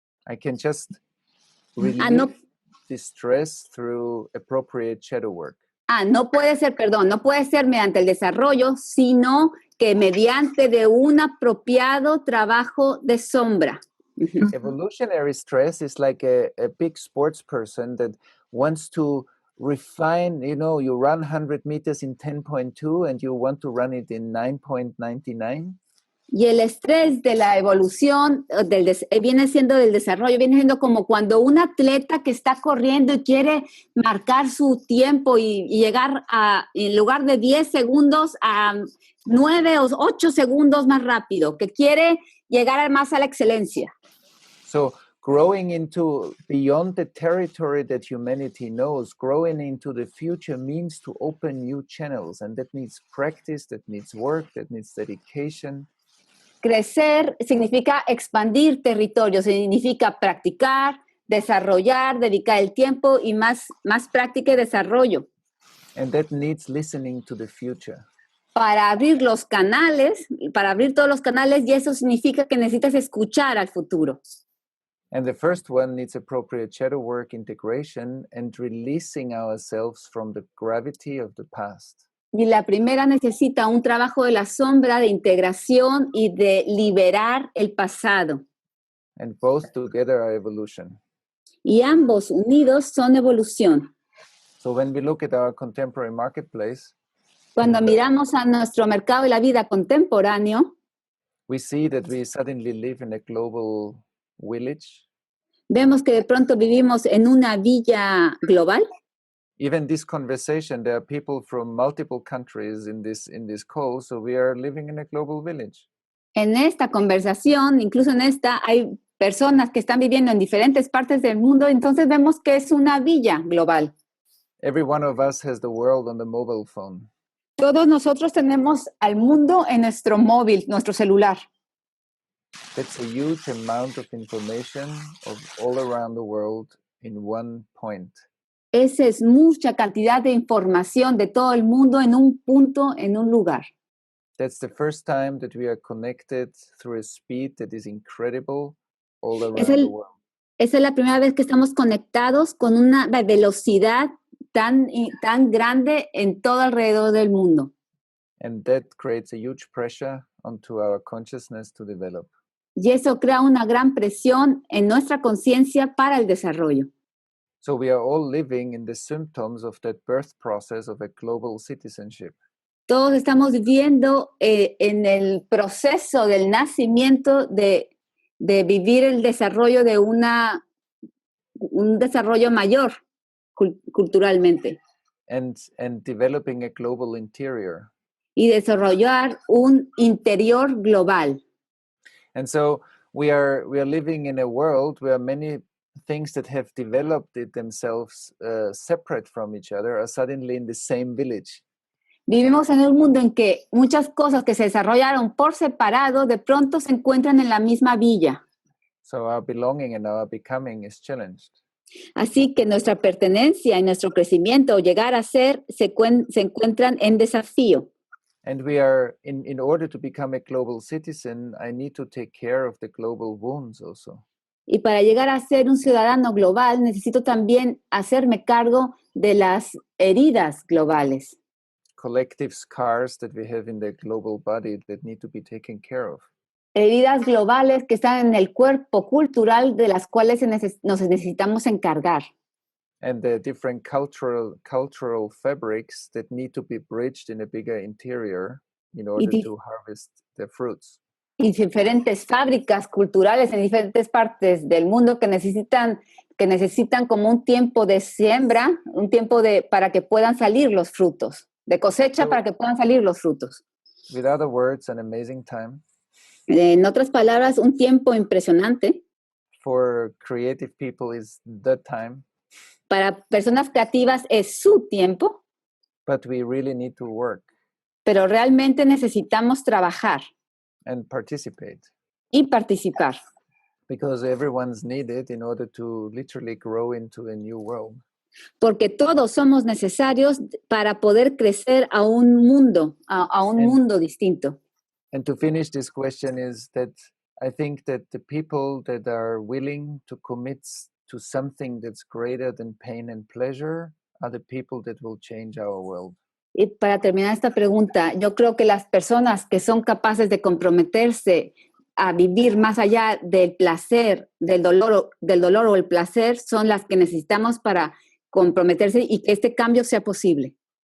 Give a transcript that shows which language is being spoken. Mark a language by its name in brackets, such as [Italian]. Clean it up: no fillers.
[English] I can just relieve the stress through appropriate shadow work. [Spanish] No puede ser mediante el desarrollo, sino que mediante de un apropiado trabajo de sombra. [English] Evolutionary stress is like a big sports person that wants to refine, you run 100 meters in 10.2 and you want to run it in 9.99. [Spanish] Y el estrés de la evolución viene siendo del desarrollo, viene siendo como cuando un atleta que está corriendo y quiere marcar su tiempo y llegar en lugar de 10 segundos a 9 o 8 segundos más rápido, que quiere llegar más a la excelencia. [English] So growing into beyond the territory that humanity knows, growing into the future means to open new channels, and that needs practice, that needs work, that needs dedication. [Spanish] Crecer significa expandir territorio, significa practicar, desarrollar, dedicar el tiempo y más práctica y desarrollo. [English] And that needs listening to the future. [Spanish] Para abrir los canales, para abrir todos los canales, y eso significa que necesitas escuchar al futuro. [English] And the first one needs appropriate shadow work, integration, and releasing ourselves from the gravity of the past. [Spanish] Y la primera necesita un trabajo de la sombra, de integración y de liberar el pasado. [English] And both together are evolution. [Spanish] Y ambos unidos son evolución. [English] So when we look at our contemporary marketplace, [Spanish] Cuando miramos a nuestro mercado y la vida contemporáneo, [English] we see that we suddenly live in a global village. [Spanish] vemos que de pronto vivimos en una villa global. [English] Even this conversation, there are people from multiple countries in this call, so we are living in a global village. [Spanish] En esta conversación, incluso en esta, hay personas que están viviendo en diferentes partes del mundo, entonces vemos que es una villa global. [English] Every one of us has the world on the mobile phone. [Spanish] Todos nosotros tenemos al mundo en nuestro móvil, nuestro celular. [English] That's a huge amount of information of all around the world in one point. [Spanish] Esa es mucha cantidad de información de todo el mundo en un punto, en un lugar. [English] That's the first time that we are connected through a speed that is incredible all around [Spanish] Es el- [English] the world. [Spanish] Esa es la primera vez que estamos conectados con una velocidad tan grande en todo alrededor del mundo. [English] And that creates a huge pressure onto our consciousness to develop. [Spanish] Y eso crea una gran presión en nuestra conciencia para el desarrollo. [English] So we are all living in the symptoms of that birth process of a global citizenship. [Spanish] Todos estamos viviendo en el proceso del nacimiento de vivir el desarrollo de un desarrollo mayor culturalmente [English] And developing a global interior. [Spanish] y desarrollar un interior global. [English] And so we are living in a world where many things that have developed it themselves separate from each other are suddenly in the same village. [Spanish] Vivimos en un mundo en que muchas cosas que se desarrollaron por separado de pronto se encuentran en la misma villa. [English] So our belonging and our becoming is challenged. [Spanish] Así que nuestra pertenencia y nuestro crecimiento o llegar a ser se encuentran en desafío. [English] And we are, in order to become a global citizen, I need to take care of the global wounds also. [Spanish] Y para llegar a ser un ciudadano global, necesito también hacerme cargo de las heridas globales. [English] Collective scars that we have in the global body that need to be taken care of. [Spanish] Heridas globales que están en el cuerpo cultural de las cuales nos necesitamos encargar. [English] And the different cultural fabrics that need to be bridged in a bigger interior in order to harvest the fruits. [Spanish] Y diferentes fábricas culturales en diferentes partes del mundo que necesitan como un tiempo de siembra, un tiempo para que puedan salir los frutos, de cosecha para que puedan salir los frutos. [English] With other words, an amazing time. [Spanish] En otras palabras, un tiempo impresionante. [English] For creative people is the time. [Spanish] Para personas creativas es su tiempo. [English] But we really need to work. [Spanish] Pero realmente necesitamos trabajar. [English] And participate. [Spanish] Y participar. [English] Because everyone's needed in order to literally grow into a new world. [Spanish] Porque todos somos necesarios para poder crecer a un mundo, a un mundo distinto. [English] And to finish this question is that I think that the people that are willing to commit to something that's greater than pain and pleasure are the people that will change our world. [Spanish] Y para terminar esta pregunta, yo creo que las personas que son capaces de comprometerse a vivir más allá del placer, del dolor o el placer, son las que necesitamos para comprometerse y que este cambio sea posible.